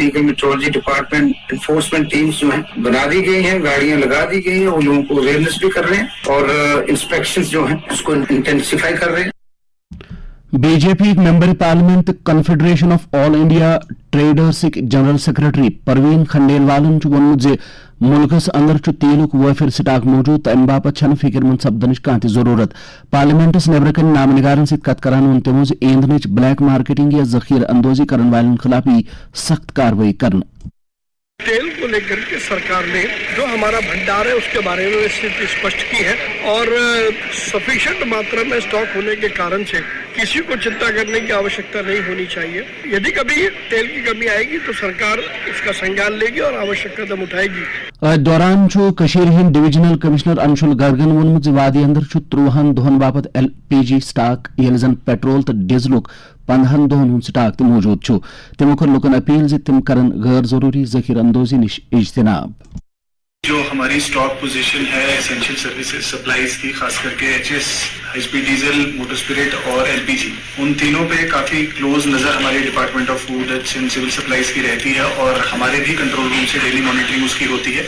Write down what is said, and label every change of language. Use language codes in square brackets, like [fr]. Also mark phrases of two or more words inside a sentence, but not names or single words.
[en] Legal Metrology Department Enforcement Teams [hi] जो हैं बना दी गई हैं, गाड़ियां लगा दी गई हैं, वो लोगों को अवेयरनेस भी कर रहे हैं और इंस्पेक्शंस जो हैं उसको इंटेंसिफाई कर रहे हैं। [ks] बीजेपी [en] Member Parliament [ks] कन्फेडरेशन ऑफ ऑल इंडिया ट्रेडर्स [en] General Secretary [ks] परवीन खंडेलवालन वोनमुत जे मुल्कस अंदर तेलुक वफिर स्टाक मौजूद तो अम बापत फिक्र मंद सपदनच कह जरूरत। पार्लियामेंटस नबर कन नाम निगारन सत कथ करान वोन तमो जे ईंधनच [en] black marketing [ks] या जखीर अंदोजी [hi] करने वालों खिलाफ सख्त कार्रवाई करना। तेल को लेकर के सरकार ने जो हमारा भंडार है उसके बारे में स्थिति स्पष्ट की है और सफिशिएंट मात्रा में स्टॉक होने के कारण से किसी को चिंता करने की आवश्यकता नहीं होनी चाहिए। यदि कभी तेल की कमी आएगी तो सरकार इसका संज्ञान लेगी और आवश्यक कदम उठाएगी। [ks] दौरान कशीर हिंद [en] Divisional Commissioner [ks] अंशुल गर्गन वोनमुत वादी अंदर 53 दोहन बापत LPG स्टाक ये जन पेट्रोल तो डीजलुक 15 दोहन हुंद स्टाक तो मौजूद तमो कर लोकन अपील जे तिम करन गैर जरूरी जखीर अंदोजी निश इज्तिनाब। [hi] जो हमारी [en] stock position [hi] है [en] essential services supplies [hi] की, खास करके HS, HP डीजल, [en] motor spirit [hi] और LPG, उन तीनों पे काफी क्लोज नजर हमारे डिपार्टमेंट ऑफ फूड एंड सिविल सप्लाईज की रहती है और हमारे भी [en] control room [hi] से [en] daily monitoring [hi] उसकी होती है।